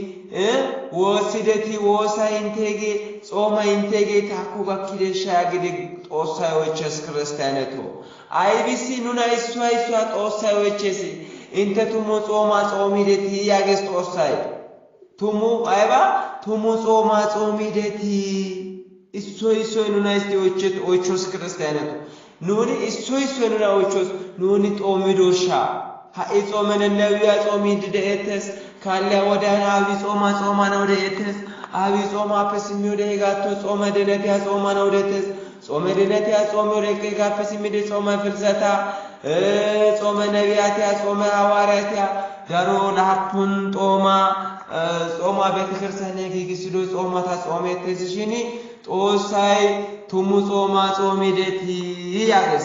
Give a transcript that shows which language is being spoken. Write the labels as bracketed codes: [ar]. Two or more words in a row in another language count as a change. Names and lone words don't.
[wal] ወሲደቲ ወሳይ ኢንቴጌ ጾማ ኢንቴጌ ታኮ ጋኪደሻ ያግደ ጦሳዮችስ ክርስቲያነቶ አይቢሲ ኑና ኢስዋይ ሷ ጦሳዮችስ ኢንተ ቱሙ ጾማ ጾሚደቲ ያገስ ጦሳይ ቱሙ አይባ ቱሙ ጾማ ጾሚደቲ ኢሶይ ኑና እስቲ ኦቾስ ክርስቲያነቶ ኑኒ ኢሶይ ኑና ኦቾስ ኑኒ ጦሚዶሻ ሃይ ጾመነ ነብያ ጾሚድ ደኤተስ ካለ ወዳና አቢ ጾማ ነው ደኤተስ አቢ ጾማ ፐስሚው ደጋቶ ጾመ ደነት ያ ጾማ ነው ደኤተስ ጾመ ደነት ያ ጾመ ረቀ ጋፈስሚደ ጾመ ፍልሰታ ጾመ ነብያት ያ ጾመ ሐዋርያት ያ ዳሮ ለሐፑን ጾማ ቤተክርስቲያን የጊግስዶ ጾማታ ጾሜተስሽኒ ጦሳይ ቱሙ ጾማ ጾሚደቲ ያገስ